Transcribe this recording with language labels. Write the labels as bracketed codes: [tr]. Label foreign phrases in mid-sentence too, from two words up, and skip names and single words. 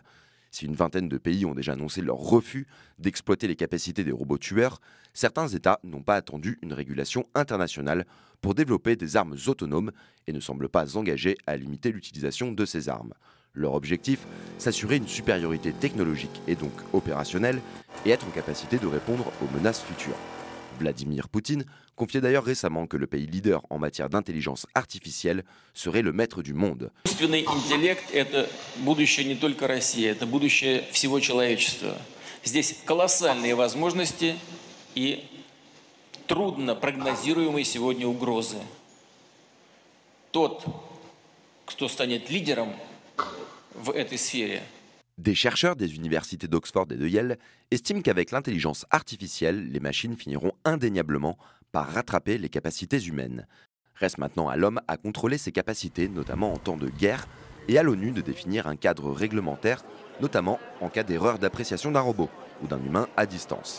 [fr] Si une vingtaine de pays ont déjà annoncé leur refus d'exploiter les capacités des robots tueurs, certains États n'ont pas attendu une régulation internationale pour développer des armes autonomes et ne semblent pas engagés à limiter l'utilisation de ces armes. Leur objectif, s'assurer une supériorité technologique et donc opérationnelle et être en capacité de répondre aux menaces futures. Vladimir Poutine confiait d'ailleurs récemment que le pays leader en matière d'intelligence artificielle serait le maître du monde. [ru] Искусственный интеллект – это будущее не только России, это будущее всего человечества. Здесь колоссальные возможности и трудно прогнозируемые сегодня угрозы. Тот, кто станет лидером в этой сфере, [fr] Des chercheurs des universités d'Oxford et de Yale estiment qu'avec l'intelligence artificielle, les machines finiront indéniablement par rattraper les capacités humaines. Reste maintenant à l'homme à contrôler ses capacités, notamment en temps de guerre, et à l'ONU de définir un cadre réglementaire, notamment en cas d'erreur d'appréciation d'un robot ou d'un humain à distance.